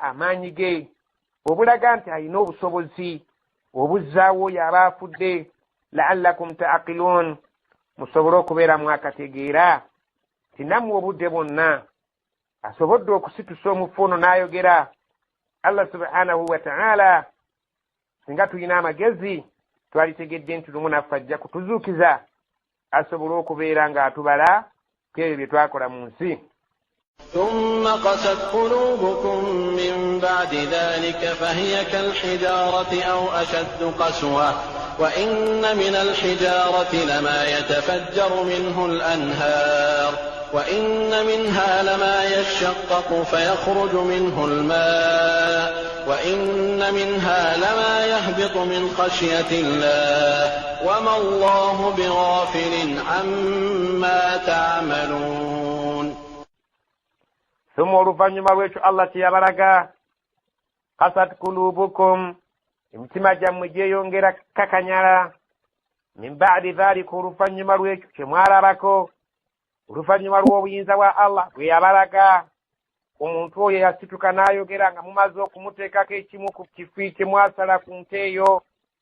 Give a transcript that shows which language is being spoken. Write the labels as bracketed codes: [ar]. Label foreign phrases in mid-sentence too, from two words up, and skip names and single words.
[lg] amaanyi ge obulaga nti alina obusobozi obuzzaawo oyo abaafudde [ar] لعلكم تعقلون [lg] musobole okubeera mwakategeera ti nammwe obudde bwonna asobodde okusitusa omufu ono n'ayogera [ar] الله سبحانه وتعالى [lg] singa tulina amagezi twalitegedde nti lumu naffe ajja kutuzuukiza asobole okubeera ng'atubala ku ebyo bye twakola mu nsi. [ar] ثم قست قلوبكم من بعد ذلك فهي كالحجارة أو أشد قسوة وإن من الحجارة لما يتفجر منه الأنهار وإن منها لما يشقق فيخرج منه الماء وإن منها لما يهبط من خشية الله وما الله بغافل عما تعملون. [lg] ثم oluvannyuma lw'ekyo Allah kyeyabalaga [ar] قست قلوبكم [lg] emitima gyammwe gyeyongera kakanyala [ar] من بعد ذلك [lg] oluvannyuma lw'ekyo kye mwalabako oluvannyuma lw'obuyinza bwa Allah bwe yabalaga omuntu oyo yasituka n'ayogera nga mumaze okumuteekako ekimu ku kifi kye mwasala ku nte eyo